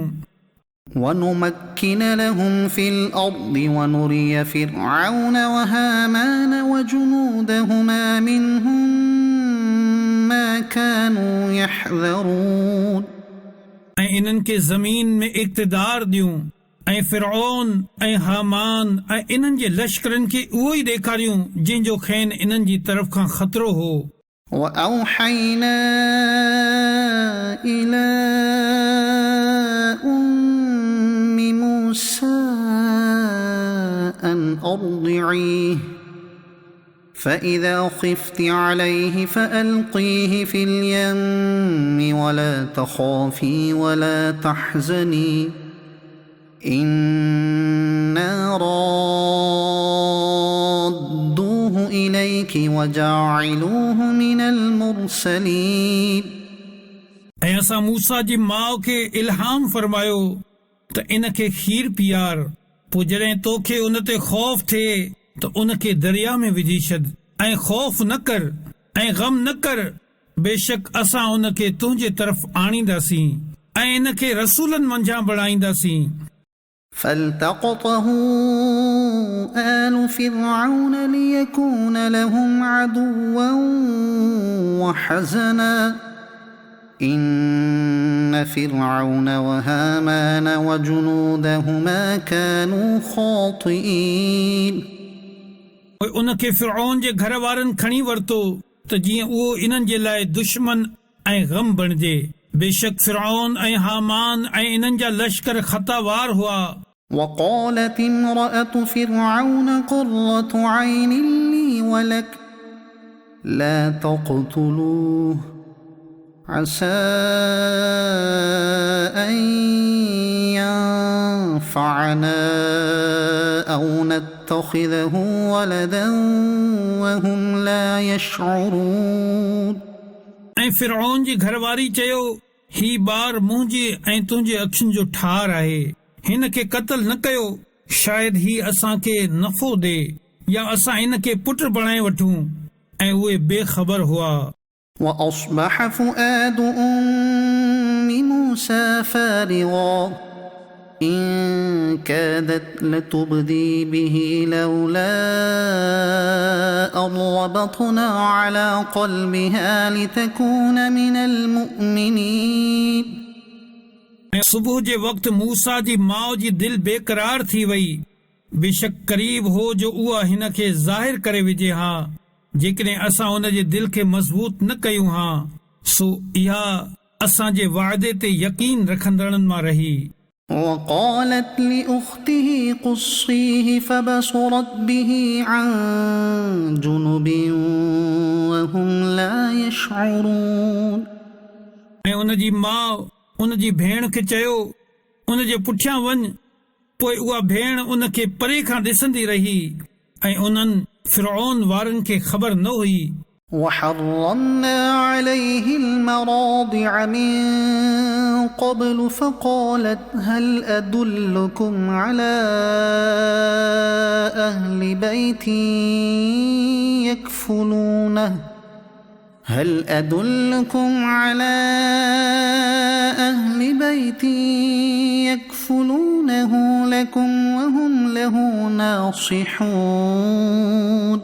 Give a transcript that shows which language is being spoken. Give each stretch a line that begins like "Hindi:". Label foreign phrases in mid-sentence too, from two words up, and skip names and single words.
Arabic: ونمكن لهم في الأرض ونري فرعون وهامان وجنودهما منهم ما كانوا يحذرون
Sindhi: ऐं इन्हनि खे ज़मीन में इक़्तिदार ॾियूं ऐं फिरऔन ऐं हामान ऐं इन्हनि जे लश्करनि खे उहो ई ॾेखारियूं जंहिंजो खेनि इन्हनि जी तरफ़ खां ख़तरो हो
Arabic: وأوحينا إلى موسى أن أرضعيه فإذا خفت عليه فألقيه في اليم ولا تخافي ولا تحزني إنا رادوه رسوله إليك وجاعلوه من المرسلين
Sindhi: ऐं असां मूसा जी माउ खे इल्हाम फरमायो त इन खे खीर पीआर पोइ जॾहिं तोखे उन ते ख़ौफ़ थिए त उन खे दरिया में विझी छॾ ऐं ख़ौफ़ न कर ऐं गम न कर बेशक असां उन खे तुंहिंजे तरफ़ आणींदासीं ऐं इन खे रसूलनि मंझां बणाईंदासीं
Arabic: فالتقطه آل فرعون ليكون لهم عدوا وحزنا إن فرعون وهامان وجنودهما كانوا خاطئين
Sindhi: उन खे फिरऔन जे घर वारनि खणी वरितो त जीअं उहो इन्हनि जे लाइ दुश्मन ऐं गम बणिजे बेशक फिरऔन ऐं हामान ऐं इन्हनि जा लश्कर ख़तावार हुआ
Arabic: وقالت امرأة فرعون قرة عين لي ولك لا تقتلوه عسى أن ينفعنا أو نتخذه ولدا وهم لا يشعرون
Sindhi: ऐं फिरऔन जी घरवारी चयो ही ॿार मुंहिंजे ऐं तुंहिंजे अखियुनि जो ठार आहे हिन खे क़त्ल न कयो शायदि ही असांखे नफ़ो ॾे या असां हिन खे पुट बणाए वठूं ऐं उहे बेख़बर हुआ
Arabic: وأصبح فؤاد أم موسى فارغا إن كادت لتبدي به لولا أن ربطنا على قلبها لتكون من المؤمنين
Sindhi: ऐं सुबुह जे वक़्तु मूसा जी माउ जी दिल बेक़रार थी वई बेशक क़रीब हो जो उहा हिन खे ज़ाहिर करे विझे हा जेकॾहिं असां हुन जे दिल खे मज़बूत न कयूं हा सो इहा असां जे वाइदे ते यकीन रखंदड़नि मां रही
Arabic: وقالت لأخته قصيه فبصرت به عن جنب وهم لا يشعرون
Sindhi: ऐं उन जी माउ उन जी भेण खे चयो उन जे पुठियां वञ पोइ उहा भेण उन खे परे खां ॾिसंदी रही ऐं उन्हनि फिरऔन वारनि खे ख़बर न हुई
Arabic: وحرمنا عليه المراضع من قبل فقالت هل أدلكم على أهل بيت يكفلونه هل أدلكم على أهل بيت يكفلونه لكم وهم له ناصحون